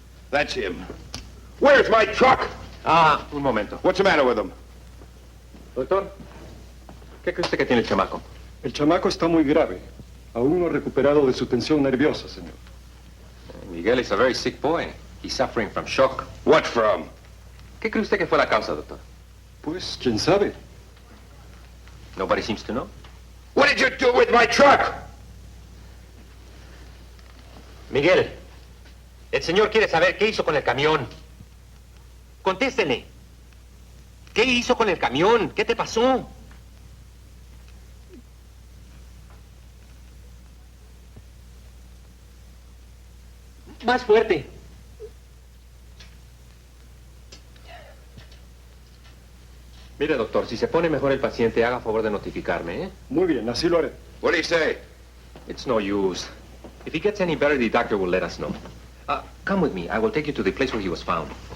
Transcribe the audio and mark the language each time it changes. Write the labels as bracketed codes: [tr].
[en] That's him. Where's my truck? [es] Un momento. [en] What's the matter with him? [es] Doctor, ¿qué cree usted que tiene el chamaco? El chamaco está muy grave. Aún no ha recuperado de su tensión nerviosa, señor. [en] Miguel is a very sick boy. He's suffering from shock. What from? [es] ¿Qué cree usted que fue la causa, doctor? Pues, ¿quién sabe? [en] Nobody seems to know. What did you do with my truck? [es] Miguel, el señor quiere saber qué hizo con el camión. Contéstele. ¿Qué hizo con el camión? ¿Qué te pasó? Más fuerte. Mire, doctor, si se pone mejor el paciente, haga favor de notificarme, ¿eh? Muy bien, así lo haré. [en] What do you say? It's no use. If he gets any better, the doctor will let us know. Come with me. I will take you to the place where he was found.